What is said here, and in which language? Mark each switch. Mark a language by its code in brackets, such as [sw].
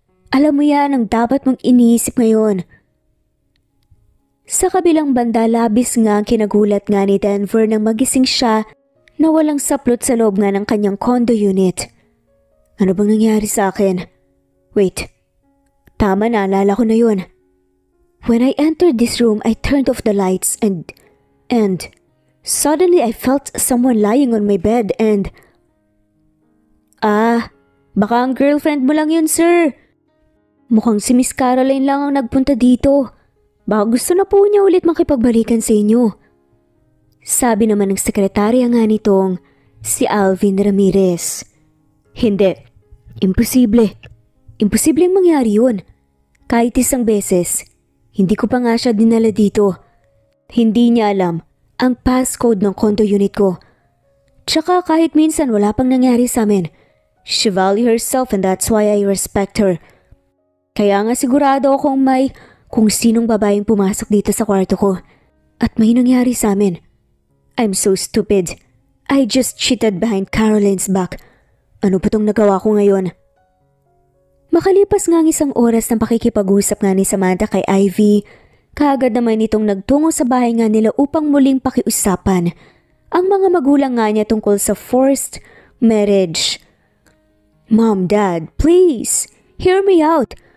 [tl] Alam mo yan ang dapat mong iniisip ngayon. Sa kabilang banda, labis nga ang kinagulat nga ni Denver nang magising siya na walang saplot sa loob nga ng kanyang condo unit. Ano bang nangyari sa akin? Wait, tama, naalala ko na yun. [en] When I entered this room, I turned off the lights and suddenly I felt someone lying on my bed and... [tl] baka ang girlfriend mo lang yun, sir. Mukhang si Miss Caroline lang ang nagpunta dito. Baka gusto na po niya ulit makipagbalikan sa inyo. Sabi naman ng sekretarya nga nitong si Alvin Ramirez. Hindi. Imposible. Imposibleng mangyari yun. Kahit isang beses, hindi ko pa nga siya dinala dito. Hindi niya alam ang passcode ng condo unit ko. Tsaka kahit minsan wala pang nangyari sa amin, [en] she value herself and that's why I respect her. [tl] Kaya nga sigurado akong may kung sinong babaeng pumasok dito sa kwarto ko at may nangyari sa amin. [en] I'm so stupid. I just cheated behind Caroline's back. [tl] Ano pa tong nagawa ko ngayon? Makalipas nga ang isang oras ng pakikipag-usap nga ni Samantha kay Ivy, kaagad naman itong nagtungo sa bahay nga nila upang muling pakiusapan ang mga magulang nga niya tungkol sa forced marriage. [en] Mom, Dad, please, hear me out.